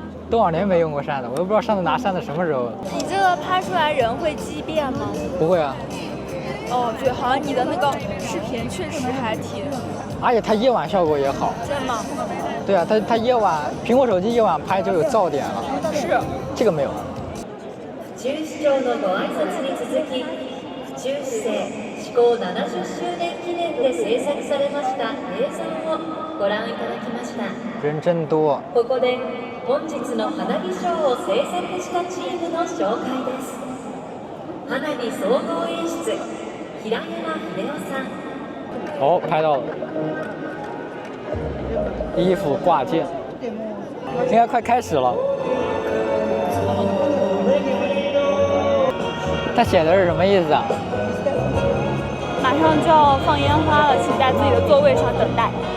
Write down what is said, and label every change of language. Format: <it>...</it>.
<zh>多少年没用过扇子，我都不知道上次拿扇子什么时候。你这个拍出来人会畸变吗？不会啊。哦，对，好像你的那个视频确实还挺。而且它夜晚效果也好。真的吗？对啊，它夜晚苹果手机夜晚拍就有噪点了。是。这个没有。</zh> <ja>府中市長のご挨拶に続き、府中市政施行70周年記念で制作されました映像をご覧いただきました。</ja> <zh>人真多。</zh> <ja>ここで本日の花火ショーを制作したチームの紹介です。花火総合演出、平山秀夫さん。</ja> <zh>哦，拍到了。衣服挂件，应该快开始了。它写的是什么意思啊？马上就要放烟花了，请在自己的座位上等待。</zh>